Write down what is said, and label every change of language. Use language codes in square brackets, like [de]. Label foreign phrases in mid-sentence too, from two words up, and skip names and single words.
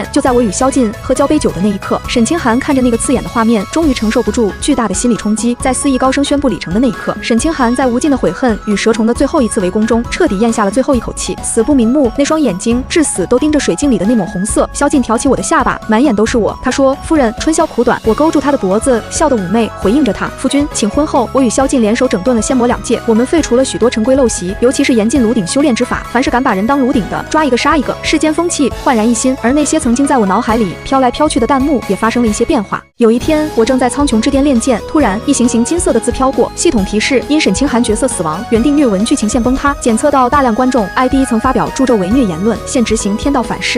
[zh] 就在我與蕭敬喝交杯酒的那一刻，沈清寒看着那個刺眼的畫面，終於承受不住巨大的心理衝擊，在肆意高聲宣布里程的那一刻，沈清寒在無盡的悔恨與蛇蟲的最後一次圍攻中，徹底咽下了最後一口氣，死不瞑目。那雙眼睛至死都盯着水鏡裡的那抹紅色。蕭敬挑起我的下巴，滿眼都是我。他說夫人，春宵苦短。我勾住他的脖子，笑得妩媚，回應着他。夫君請。婚後，我與蕭敬聯手整頓了仙魔2界，我們廢除了許多陳規陋習，尤其是嚴禁爐鼎修煉之法，凡是敢把人當爐鼎的，抓一個殺一個。世間風氣煥然一新，而那些曾經在我腦海裡飄來飄去的彈幕也發生了一些變化。有一天，我正在蒼穹之巔練劍，突然一行行金色的字飄過，系統提示因沈清寒角色死亡，原定虐文剧情線崩塌，檢測到大量觀眾 ID 曾發表助紂為虐言論，現執行天道反噬。